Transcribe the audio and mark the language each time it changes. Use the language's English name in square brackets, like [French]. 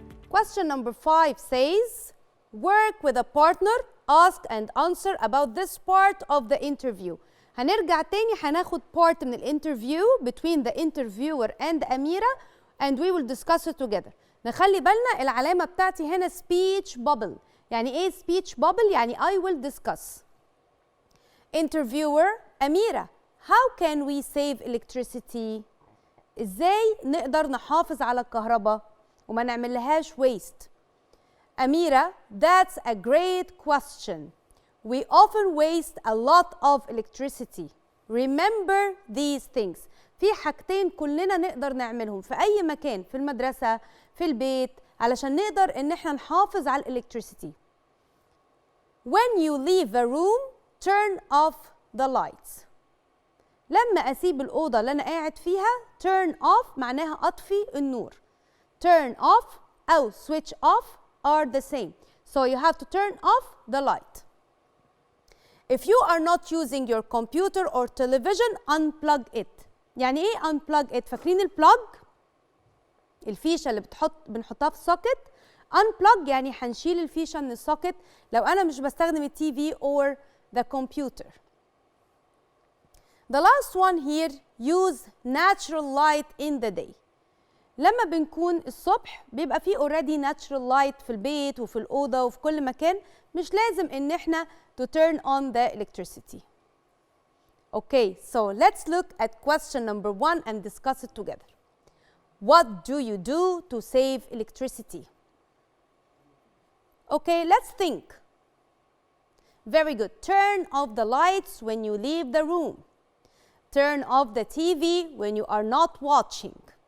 [English] Question number 5 says, work with a partner, ask and answer about this part of the interview. هنرجع تاني هناخد part من الانترفيو between the interviewer and Amira and we will discuss it together. [Arabic] نخلي بالنا العلامة بتاعتي هنا speech bubble. [English] يعني ايه speech bubble؟ يعني I will discuss. Interviewer Amira, how can we save electricity؟ ازاي نقدر نحافظ على الكهرباء وما نعملهاش waste؟ Amira, that's a great question. We often waste a lot of electricity. Remember these things. [Arabic] في حاجتين كلنا نقدر نعملهم في أي مكان، في المدرسة، في البيت، علشان نقدر إن احنا نحافظ على electricity. [English] When you leave a room, turn off the lights. [Arabic] لما أسيب الأوضة اللي أنا قاعد فيها turn off معناها أطفي النور. [English] Turn off أو switch off are the same. So you have to turn off the light. If you are not using your computer or television, unplug it. [Arabic] يعني ايه unplug it؟ فاكرين البلاج؟ الفيشة اللي بنحطها في السوكت. unplug يعني هنشيل الفيشة من السوكت لو أنا مش بستخدم التي في or the computer. [English] The last one here, use natural light in the day. [Arabic] لما بنكون الصبح بيبقى فيه already natural light في البيت وفي الأوضة وفي كل مكان، مش لازم إن احنا to turn on the electricity. [English] Okay, so let's look at question number 1 and discuss it together. What do you do to save electricity? Okay, let's think. Very good. Turn off the lights when you leave the room. Turn off the TV when you are not watching.